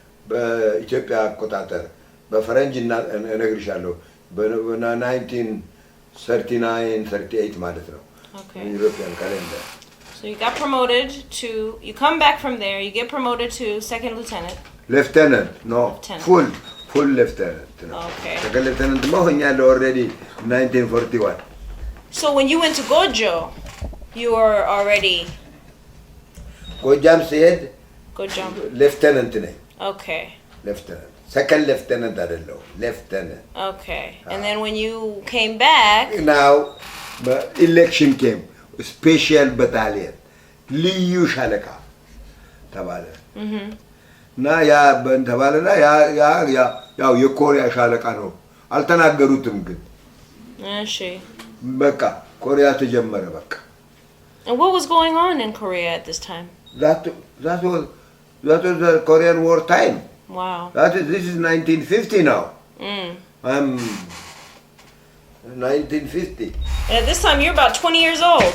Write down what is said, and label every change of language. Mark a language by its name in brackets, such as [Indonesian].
[Amharic] በኢትዮጵያ አቆጣጠር በፈረንጅ እነግርሻለሁ በ1939 38 ማለት ነው። [English] Okay. European calendar. So you got promoted to, you come back from there, you get promoted to second lieutenant. Lieutenant, no, Lieutenant. full lieutenant. No. Okay. Second lieutenant [Amharic] ሆኛለሁ [English] already 1941. So when you went to Gojo, you were already [Amharic] ጎጃም ሲሄድ [English] Gojam. [Amharic] lieutenant ነኝ. [English] Okay. Lieutenant. Second lieutenant [Amharic] አይደለሁ, [English] lieutenant. Okay. And then when you came back, Now election came. Special battalion. [Amharic] ልዩ ሻለቃ ተባለ። እና ያ ተባለና ያው የኮሪያ ሻለቃ ነው። አልተናገሩትም ግን እሺ በቃ ኮሪያ ተጀመረ በቃ። [English] And what was going on in Korea at this time? That was the Korean War time. Wow. This is 1950 now. I'm 1950. And at this time you're about 20 years old.